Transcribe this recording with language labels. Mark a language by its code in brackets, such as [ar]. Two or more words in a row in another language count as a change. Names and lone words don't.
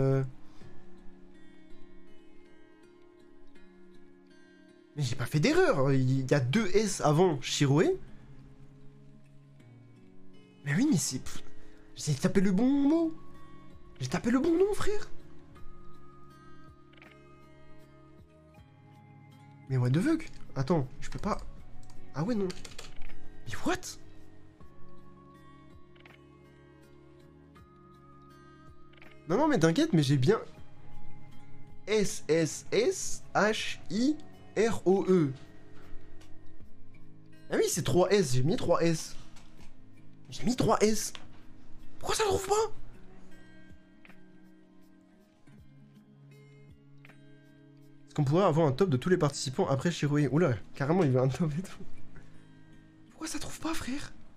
[fr] Mais j'ai pas fait d'erreur. Il y a deux S avant Shiroe. Mais oui, mais c'est... J'ai tapé le bon mot. J'ai tapé le bon nom, frère. Mais [en] what the fuck? [fr] Attends, je peux pas... Ah ouais, non. Mais what? Non, non, mais t'inquiète, mais j'ai bien... S-S-S-H-I-R-O-E. Ah oui, c'est 3 S, j'ai mis 3 S. J'ai mis 3 S. Pourquoi ça le trouve pas? Est-ce qu'on pourrait avoir un top de tous les participants après Shiroe? Oula, carrément, il veut un top et tout. Pourquoi ça trouve pas, frère?